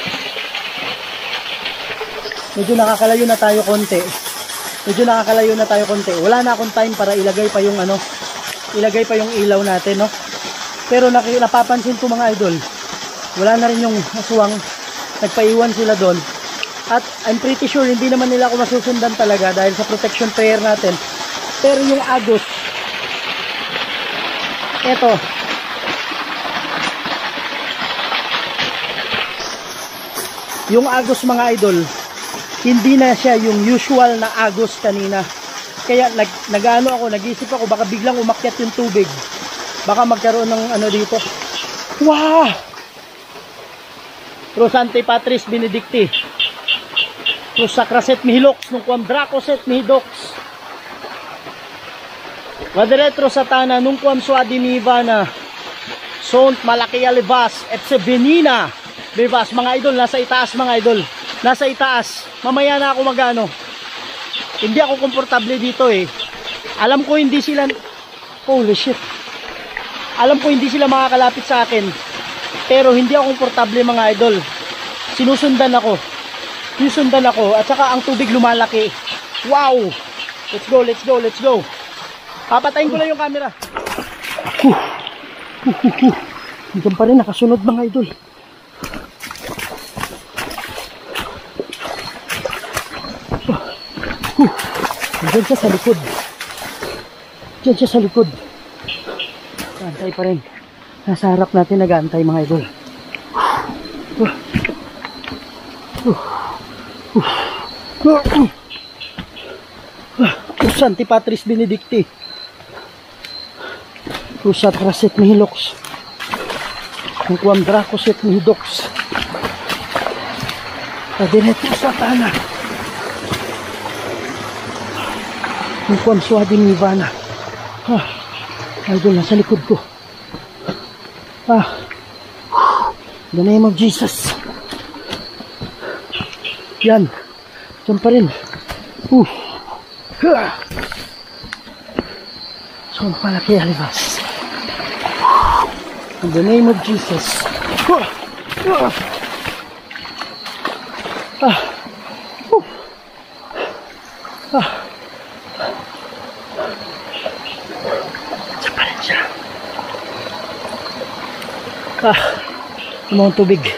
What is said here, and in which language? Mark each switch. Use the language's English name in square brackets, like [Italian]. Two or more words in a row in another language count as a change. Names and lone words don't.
[Filipino] Medyo nakakalayo na tayo konti. Wala na akong time para ilagay pa yung ilaw natin, no? Pero napapansin ko mga idol, wala na rin yung aswang. Nagpaiwan sila doon. At [English] I'm pretty sure [Filipino] hindi naman nila ako masusundan talaga dahil sa protection prayer natin. Pero yung agos, eto, yung agos mga idol, hindi na siya yung usual na agos kanina. Kaya nag-ano ako, nag-isip ako, baka biglang umakyat yung tubig. Baka magkaroon ng ano dito. [Latin] Wow! Los Santi Patris Benedicti. Los Sacraset Mihilox, nungquam Dracoset Mihidox. Vade Retro Satana, nungquam Suadi Mihivana. Sont Malakea Levas, Epse Venina Levas. [Filipino] Mga idol, nasa itaas mga idol. Nasa itaas. Mamaya na ako magano. Hindi ako komportable dito eh. Alam ko hindi sila, [English] holy shit. [Filipino] Alam ko hindi sila makakalapit sa akin. Pero hindi ako komportable mga idol. Sinusundan ako. Sisundan ako at saka ang tubig lumalaki. [English] Wow! Let's go, let's go, let's go. [Filipino] Papatayin ko lang yung camera. Hanggang pa rin nakasunod mga idol. Diyan siya sa likod. Diyan siya sa likod. Antay pa rin. Nasa harap natin nag-aantay mga idol. [Latin] Santi Patris Benedicti. Pusat Raset Mihilox. Ang kuwam Dracoset Mihidox. Adineto Satana. Ang kuwam Suadi Mivana. [Filipino] Idol, nasa likod ko. [English] In the name of Jesus. [Filipino] Yan. Diyan pa rin. [Latin] So, malaki alibas. [English] In the name of Jesus. [Filipino] Diyan pa rin siya. Umang tubig.